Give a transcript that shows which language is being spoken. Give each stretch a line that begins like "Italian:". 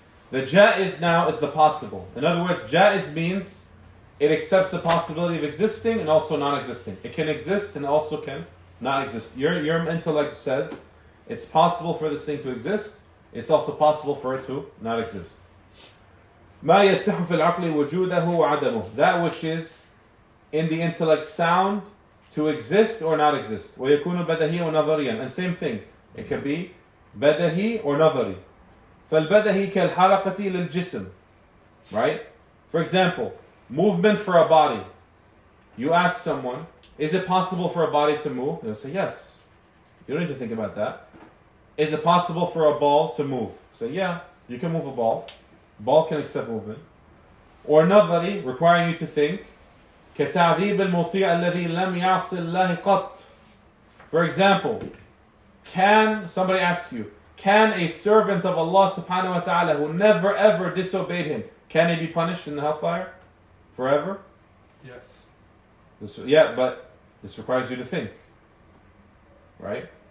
English: The jaiz now is the possible. In other words, jaiz means it accepts the possibility of existing and also non-existing. It can exist and also can not exist. Your intellect says it's possible for this thing to exist. It's also possible for it to not exist.
Arabic: ما يصح في العقل وجوده وعدمه.
English: That which is in the intellect sound to exist or not exist.
Arabic: ويكون بدهي ونظريا.
English: And same thing. It can be بدهي or نظري.
Arabic: فالبدهي كالحركة للجسم.
English: Right? For example, movement for a body. You ask someone, is it possible for a body to move? They'll say yes. You don't need to think about that. Is it possible for a ball to move? Say yeah, you can move a ball. Ball can accept movement. Or نظري, requiring you to think.
Arabic: كتعذيب المطيع الذي لم يعص الله قط.
English: For example, somebody asks you, can a servant of Allah subhanahu wa ta'ala who never ever disobeyed him, can he be punished in the hellfire? Forever? Yes. But this requires you to think. Right?